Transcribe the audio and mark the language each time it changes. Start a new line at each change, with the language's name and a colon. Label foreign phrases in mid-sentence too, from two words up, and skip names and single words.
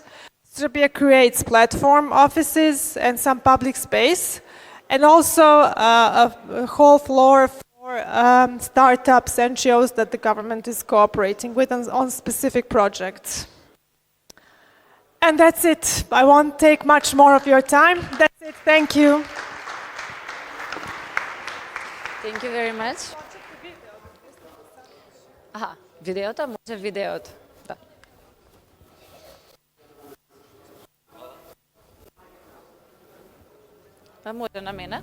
English: Serbia creates platform offices and some public space, and also a whole floor for startups, NGOs that the government is cooperating with on specific projects. And that's it. I won't take much more of your time. That's it. Thank you. Thank you very much.
Macedonian: Aha, видеото, може видеото. Да. А може на мене?